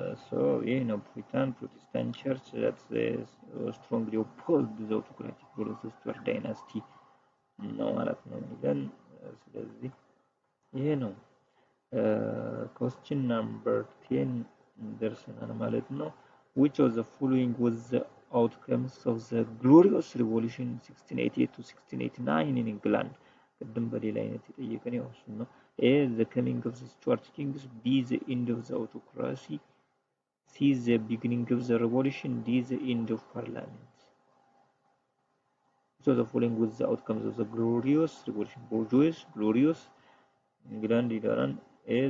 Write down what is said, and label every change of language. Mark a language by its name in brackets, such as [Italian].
[English] So you know Puritan Protestant Church that strongly opposed the autocratic rule of the Stuart dynasty [Amharic] ነው ማለት ነው የሚለን። ስለዚህ ይሄ ነው [English] question number 10 [Amharic] ደርሰናል ማለት ነው። [English] which of the following was the outcomes of the glorious revolution 1688 to 1689 in England? [Amharic] ቅድም በሌላ አይነት የጠየቀን ያው እሱ ነው። A. [English] the coming of the Stuart kings, B. the end of the autocracy, C. the beginning of the revolution, D. the end of parliament. So the following was the outcomes of the glorious revolution. Glorious England [Amharic] ይላል። [English] A.